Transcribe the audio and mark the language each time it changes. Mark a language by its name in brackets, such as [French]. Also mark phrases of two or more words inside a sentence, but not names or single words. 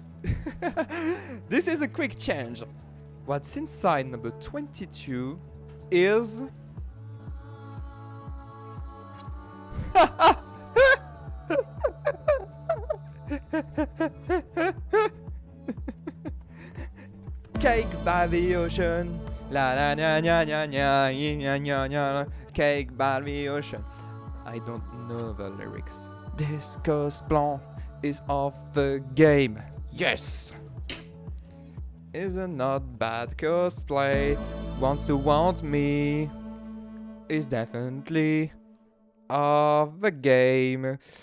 [English] This is a quick change. What's inside number 22 is... Cake by the ocean. La la nya nya nya nya nya nya nya. Cake by the ocean. I don't know the lyrics. This cost plan is off the game. Yes! Is a not bad cosplay. Wants to want me. Is definitely off the game.